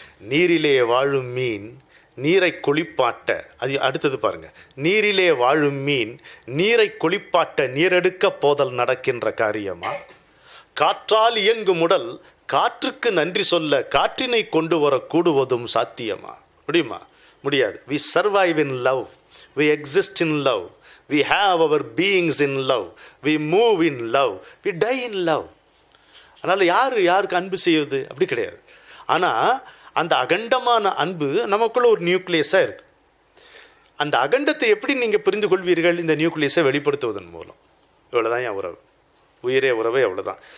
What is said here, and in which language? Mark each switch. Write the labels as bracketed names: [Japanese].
[Tamil] நீரிலே வாழும் மீன் நீரை குளிப்பாட்ட, அது அடுத்தது பாருங்க, நீரிலே வாழும் மீன் நீரை குளிப்பாட்ட நீரெடுக்க போதல் நடக்கின்ற காரியமா? காற்றால் இயங்கும் உடல் காற்றுக்கு நன்றி சொல்ல காற்றினை கொண்டு வர கூடுவதும் சாத்தியமா? முடியுமா? முடியாது. [English] We survive in love, we exist in love, we have our beings in love, we move in love, we die in love. [Tamil] அதனால் யாருக்கு அன்பு செய்வது? அப்படி கிடையாது. ஆனால் அந்த அகண்டமான அன்பு நமக்குள்ள ஒரு நியூக்ளியஸாக இருக்கு. அந்த அகண்டத்தை எப்படி நீங்கள் புரிந்து கொள்வீர்கள்? இந்த நியூக்ளியஸை வெளிப்படுத்துவதன் மூலம். இவ்வளோதான் என் உறவு. உயிரே உறவே அவ்வளோதான்.